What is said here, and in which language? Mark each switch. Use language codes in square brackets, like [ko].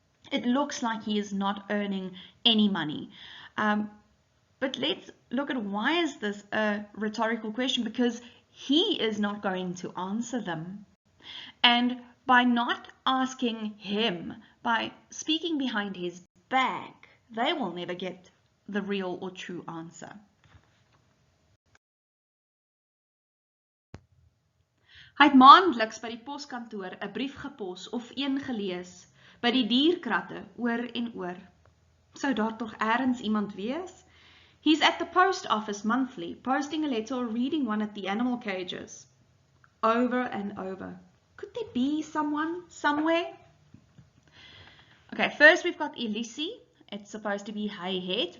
[en] It looks like he is not earning any money. But let's look at why is this a rhetorical question? Because he is not going to answer them. And by not asking him, by speaking behind his back, they will never get the real or true answer. [af] Hy het maandeliks by die poskantoor 'n brief gepos of een gelees, by die dierkratte oor en oor. Sou daar tog ergens iemand wees? [en] He's at the post office monthly, posting a letter or reading one at the animal cages. Over and over. Could there be someone, somewhere? Okay, first we've got Elise. It's supposed to be [af] hy het.